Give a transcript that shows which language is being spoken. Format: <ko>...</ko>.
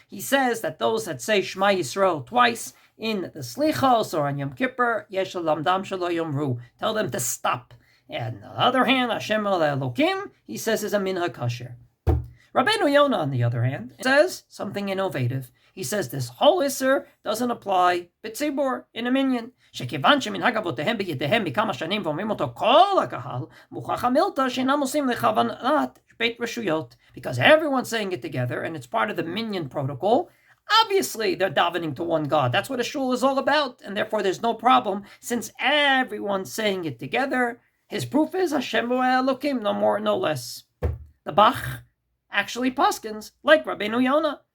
<en>He says that those that say Shema Yisrael twice in the Slichos or on Yom Kippur,</en> <he>Yesh Lamdam Shelo Yomru.</he> <en>Tell them to stop. And on the other hand, Hashem Elokim, he says, is a minhag kasher. Rabbeinu Yonah, on the other hand, says something innovative. He says this whole Isser doesn't apply b'tzibur, in a minyan.</en> <he>שכיוון שמנהג אבותיהם בידיהם מכמה שנים ואומרים אותו כל הקהל, מוכח המילתא שאינם עושים לכוונת בית רשויות.</he> <en>Because everyone's saying it together, and it's part of the minyan protocol, obviously they're davening to one God. That's what a shul is all about, and therefore there's no problem, since everyone's saying it together. His proof is Hashem Elokim, no more, no less. The Bach actually paskins like Rabbeinu Yonah.</en>